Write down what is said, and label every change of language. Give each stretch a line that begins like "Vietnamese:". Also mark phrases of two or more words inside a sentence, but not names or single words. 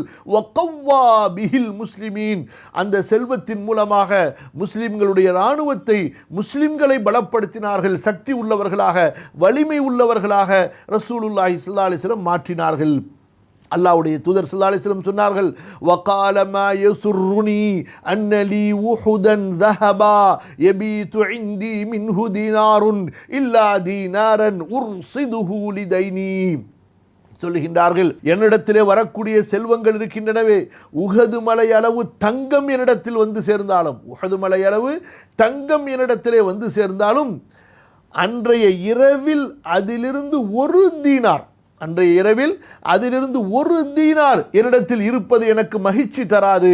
Arabic: وقوى به المسلمين,
Tamil: அந்த செல்வத்தின் மூலமாக முஸ்லிம்களுடைய இராணுவத்தை, முஸ்லிம்களை பலப்படுத்தினார்கள். சக்தி உள்ளவர்களாக, வலிமை உள்ளவர்களாக
Arabic: رسول الله صلى الله عليه وسلم
Tamil: மாற்றினார்கள். அல்லாஹ்வுடைய தூதர்
Arabic: صلى الله عليه وسلم சொன்னார்கள், وقال ما يسرني أن لي أحدا ذهبا يبيت عندي منه دينار إلا دينارا أرصده لديني,
Tamil: சொல்லுகின்றார்கள், என்னிடத்திலே வரக்கூடிய செல்வங்கள் இருக்கின்றனவே, உஹது மலை அளவு தங்கம் என்னிடத்தில் வந்து சேர்ந்தாலும், உஹது மலை அளவு தங்கம் என்னிடத்திலே வந்து சேர்ந்தாலும் அன்றைய இரவில் அதிலிருந்து 1 தீனார், அன்றைய இரவில் அதிலிருந்து 1 தீனார் என்னிடத்தில் இருப்பது எனக்கு மகிழ்ச்சி தராது.